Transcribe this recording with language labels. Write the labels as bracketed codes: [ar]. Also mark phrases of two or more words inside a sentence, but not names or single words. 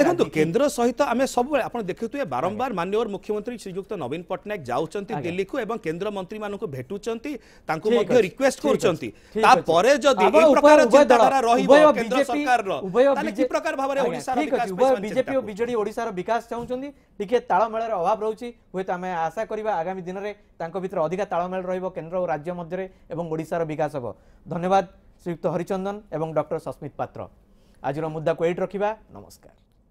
[or] ଦେଖନ୍ତୁ କେନ୍ଦ୍ର ସହିତ ଆମେ ସବୁ ଆପଣ ଦେଖୁଥିବେ ବାରମ୍ବାର ମାନନୀୟ ମୁଖ୍ୟମନ୍ତ୍ରୀ ଶ୍ରୀଯୁକ୍ତ ନବୀନ ପଟ୍ଟନାୟକ ଯାଉଛନ୍ତି ଦିଲ୍ଲୀ କୁ ଏବଂ କେନ୍ଦ୍ର ମନ୍ତ୍ରୀ ମାନଙ୍କୁ ଭେଟୁଛନ୍ତି ତାଙ୍କ ମଧ୍ୟ ରିକ୍ୱେଷ୍ଟ କରୁଛନ୍ତି ତା ପରେ ଯଦି ଏ ପ୍ରକାର ଚିନ୍ତାଧାରା ରହିବ କେନ୍ଦ୍ର ସରକାର ର ତାହାଲେ କି ପ୍ରକାର ଭାବରେ ଓଡ଼ିଶା ର ବିକାଶ ବିଜେପି ଆଉ ବିଜେଡି ଓଡ଼ିଶା ର ବିକାଶ ଚାହୁଁଛନ୍ତି ଟିକେ ତାଳମେଳ ର ଅଭାବ ରହୁଛି ହୋଇ ଆମେ ଆଶା କରିବା ଆଗାମୀ ଦିନ ରେ ତାଙ୍କ ଭିତର ଅଧିକ ତାଳମେଳ ରହିବ କେନ୍ଦ୍ର ଆଉ ରାଜ୍ୟ ମଧ୍ୟ ରେ ଏବଂ ଓଡ଼ିଶା ର ବିକାଶ ହେଉ ଧନ୍ୟବାଦ ଶ୍ରୀଯୁକ୍ତ ହରିଚନ୍ଦନ ଏବଂ ଡକ୍ଟର ସସ୍ମିତ ପାତ୍ର ଆଜି ମୁଦ୍ଦା କୁ ଏଠି ରଖିବା ନମସ୍କାର।